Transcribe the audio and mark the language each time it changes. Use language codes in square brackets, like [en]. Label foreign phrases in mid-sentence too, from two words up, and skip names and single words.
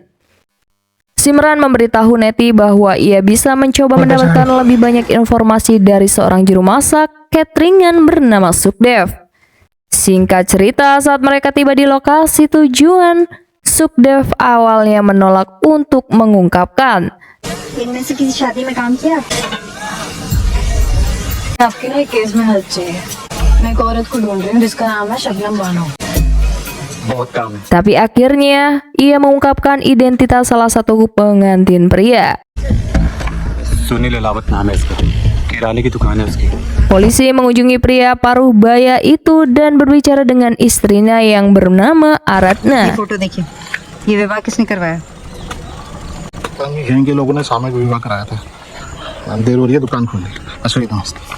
[id] Simran memberitahu Neti bahwa ia bisa mencoba mendapatkan lebih banyak informasi dari seorang juru masak cateringan bernama Sukdev. Singkat cerita, saat mereka tiba di lokasi tujuan, Sukdev awalnya menolak untuk mengungkapkan. [hi] इनमें से किसी शादी में काम किया? आपके लिए केस में हेल्प चाहिए। मैं एक औरत को ढूंढ रही हूँ जिसका नाम है शबनम बानो। बहुत काम है। [id] Tapi akhirnya, ia mengungkapkan identitas salah satu pengantin pria. [hi] सुनील अलावत नाम है इसका। किराने की दुकान है उसकी। [id] Polisi mengunjungi pria paruh baya itu dan berbicara dengan istrinya yang bernama Aradna. [hi] फोटो देखिए, ये विवाह किसने करवाया? गैंग के लोगों ने सामूहिक विवाह कराया था। देर हो रही है, दुकान खोलने। असली दोस्त।